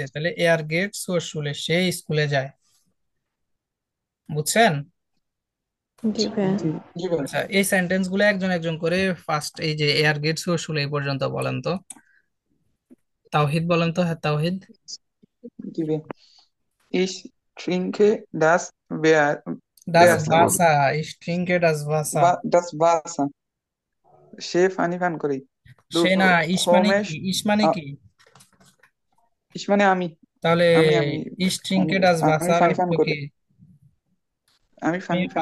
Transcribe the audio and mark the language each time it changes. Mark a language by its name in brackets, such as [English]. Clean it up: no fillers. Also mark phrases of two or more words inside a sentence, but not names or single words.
[Bangla] তাহলে [German] Er geht zur Schule, [Bangla] সে স্কুলে যায়। বুঝছেন? জি ভাইয়া। জি। জি ভাই। আচ্ছা, এই সেন্টেন্স গুলো একজন একজন করে ফার্স্ট, এই যে [German] Er geht zur Schule [Bangla] এই পর্যন্ত বলেন তো। তাওহিদ বলেন তো, হ্যাঁ তাওহিদ। জি ভাই। [German] Ich trinke das ডাস Wasser. Wasser, trinke das Wasser. Das Wasser. [Bangla] সে পানি পান করে। Du সে না, ইস মানে কি, [German] kommst, [Bangla] ইস মানে আ- কি? ich মানে আমি। তাহলে আমি [German] trinke das [Bangla] আমি ভাষার পানি অর্থ পান কি? করি। আমি আমি পানি পান